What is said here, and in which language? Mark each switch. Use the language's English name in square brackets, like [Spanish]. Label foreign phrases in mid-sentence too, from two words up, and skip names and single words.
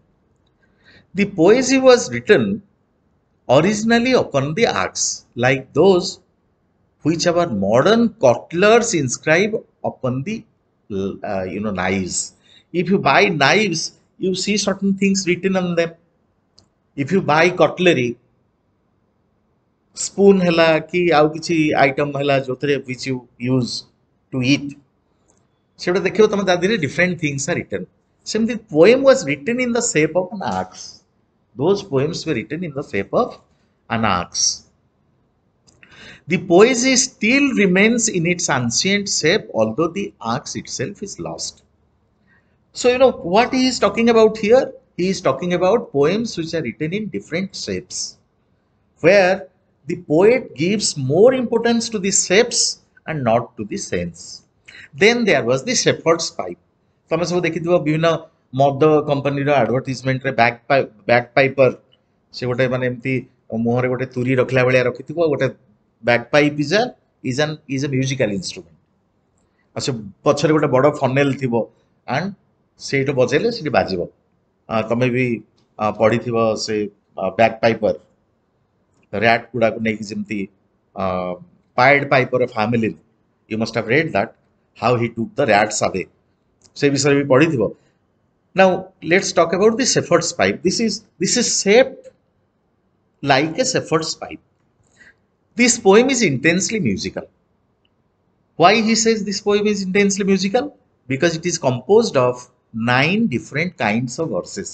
[English] The poesy was written originally upon the axe, like those which our modern cuttlers inscribe upon the knives. If you buy knives, you see certain things written on them. If you buy cutlery, spoon [Odia] ହେଲା କି ଆଉ କିଛି item ହେଲା ଯୋଉଥିରେ [English] which you use to eat, [Odia] ସେଟା ଦେଖିବ ତମେ ତା ଦେହରେ [English] different things are written. ସେମିତି poem was written in the shape of an axe. Those poems were written in the shape of an axe. The poesy still remains in its ancient shape, although the axe itself is lost. So, what he is talking about here? He is talking about poems which are written in different shapes, where the poet gives more importance to the shapes and not to the sense. Then there was the shepherd's pipe. [Odia] ତମେ ସବୁ ଦେଖିଥିବ ବିଭିନ୍ନ ମଦ କମ୍ପାନୀର ଆଡଭର୍ଟାଇଜମେଣ୍ଟରେ ବ୍ୟାକ୍ ପାଇପର ସେ ଗୋଟେ ମାନେ ଏମିତି ମୁହଁରେ ଗୋଟେ ତୁରୀ ରଖିଲା ଭଳିଆ ରଖିଥିବ ଗୋଟେ [English] bagpipe is a musical instrument [Odia] ଆଉ ସେ ପଛରେ ଗୋଟେ ବଡ ଫନେଲ ଥିବ ଆଣ୍ଡ ସେଇଠୁ ବଜେଇଲେ ସେଠି ବାଜିବ ତମେ ବି ପଢିଥିବ ସେ ବ୍ୟାକ୍ ପାଇପର rat ଗୁଡାକୁ ନେଇକି ଯେମିତି ପାଏଡ ପାଇପର ଫ୍ୟାମିଲି [English] you must have read that how he took the rats away [Odia] ସେ ବିଷୟରେ ବି ପଢିଥିବ. [English] Now let's talk about the shepherd's pipe. This is shaped like a shepherd's pipe. This poem is intensely musical. Why he says this poem is intensely musical? Because it is composed of 9 different kinds of verses.